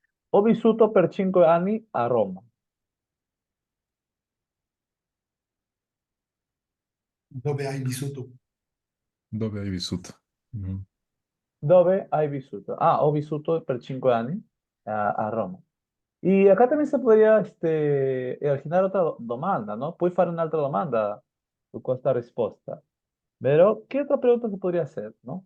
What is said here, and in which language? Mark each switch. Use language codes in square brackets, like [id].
[it] Ho vissuto per 5 anni a Roma. Dove hai vissuto? Dove hai vissuto? Mhm. Dove hai vissuto? Ah, ho vissuto per 5 anni a Roma. [es] Y acá también se podría originar otra domanda, ¿no? [it] Puoi fare un'altra domanda su questa risposta. [es] Pero, ¿qué otra pregunta se podría hacer, no?